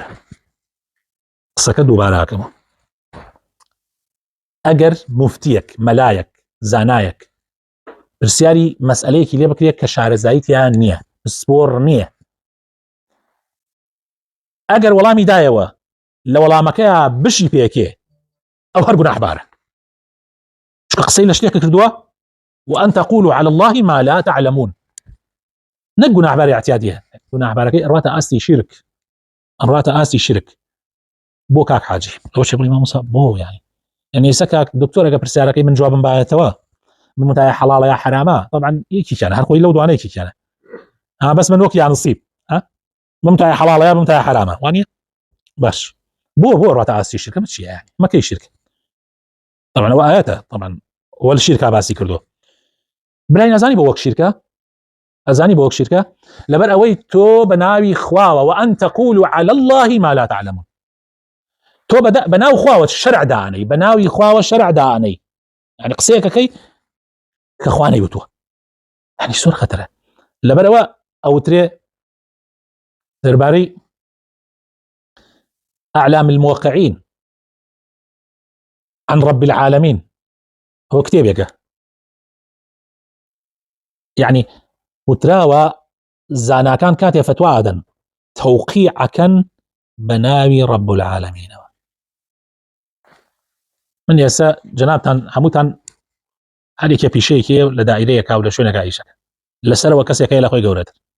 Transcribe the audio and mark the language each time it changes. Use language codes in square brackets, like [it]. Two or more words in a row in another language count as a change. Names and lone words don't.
[ckb] قسەکە دووبارەکەمەوە، ئەگەر موفتیەک مەلایەک زانایەک پرسیاری مەسئلەیەکی لێ بکرێت کە شارەزاییتیان نییە، پسپۆڕ نییە، ئەگەر وەڵامی دایەوە لە وەڵامەکەیە بشی پێکێ ئەو هەر گوناحبارە، چکە قسەی لە شتێکە کردووە [ar] وأن تقولوا على الله ما لا تعلمون. [ckb] نەک گوناحباری اعتیادیە، گوناحبارەکەی ئەڕاتە ئاستی شرک، ئەڕاتە ئاستی شرک. بۆ کاک حاجی ئەوە چێ بڵی مامۆستا بۆ يعني ئێستا کاک دکتۆر ئەگە پرسیارەکەی من جوابم بایەتەوە من متایە حەڵاڵە یا حرامە، طبعا یەکییانە هەر خۆی لەو دوانەیەکییانە، بەس من وەک یا نصیب متایە حەڵاڵە یا متایە حرامە، وانە باش بۆ ڕاتە ئاستی شرکە چیە يعني مەکەی شرک. طبعا ئەوە ئاەتە، طبعا وە شیرکە باسی کردو، برای نەزانی بۆ وەک شیرکە، ئەزانی بۆ وەک شیرکە لەبەر ئەوەی تۆ بە ناوی خواوە [ar] وأن تقولوا على الله ما لا تعلمون، [ckb] تۆ بە ناو خواوە شەرع دانەی، بە ناوی خواوە شەرع دانەی، يعني قسەیەکەکەی کە خوا نەیوتووە، يعني زۆر خەتەرە. لەبەرەوە ئەوترێ دەربارەی أعلام الموقعين عن رب العالمين هو كتابێکە، يعني وتراوە زاناکان کاتێ فتوا ئەدەن تەوقیعەکەن بە ناوی [ar] رب العالمین. [ckb] من ئێستا جەنابتان هەمووتان هەرێکە پیشەیەکی لە دائیرەیەکا و لە شوێنێکا ئیشەکە لەسەرەوە کەسێکەیە لە خۆی گەورەتر.